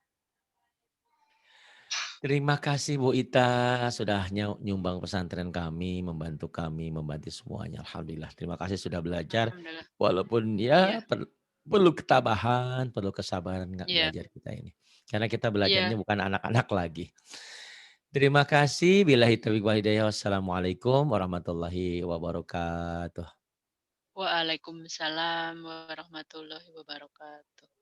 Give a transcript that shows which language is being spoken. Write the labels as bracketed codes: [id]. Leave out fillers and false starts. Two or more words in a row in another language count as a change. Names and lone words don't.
[id] Terima kasih Bu Ita sudah nyumbang pesantren kami, membantu semuanya. Alhamdulillah. Terima kasih sudah belajar. Alhamdulillah. Walaupun Iya. ya perlu ketabahan, perlu kesabaran nggak Iya. belajar kita ini. Karena kita belajarnya Iya. bukan anak-anak lagi. Terima kasih. [ar] بالله التوفيق والهداية. والسلام عليكم ورحمة الله وبركاته. وعليكم السلام ورحمة الله وبركاته.